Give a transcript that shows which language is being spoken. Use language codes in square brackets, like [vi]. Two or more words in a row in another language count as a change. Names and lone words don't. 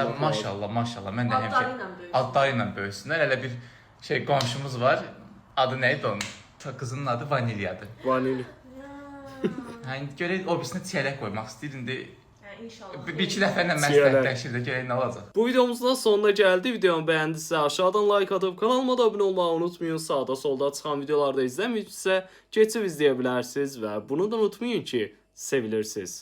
[az] Hə, maşallah. Mən də həmişə Adları ilə böyüsün. adları ilə böyüsünlər. Elə bir qonşumuz var. Adı nə idi onun? Qızının adı Vanilyadır. Vanili. Hə, indi görək o birisinə çiyələk qoymaq istəyir. İndi Hə, inşallah. bir-iki dəfə ilə Çiyələk. məsləhətləşir də görək nə olacaq. [tr] Bu videomuzda sonuna geldi. Videomu beğendiyse aşağıdan like atıp kanalıma da abone olmayı unutmayın. [az] Sağda solda çıxan videolarda izləməyinizsə keçib izləyə bilərsiniz və bunu da unutmayın ki, sevilirsiniz.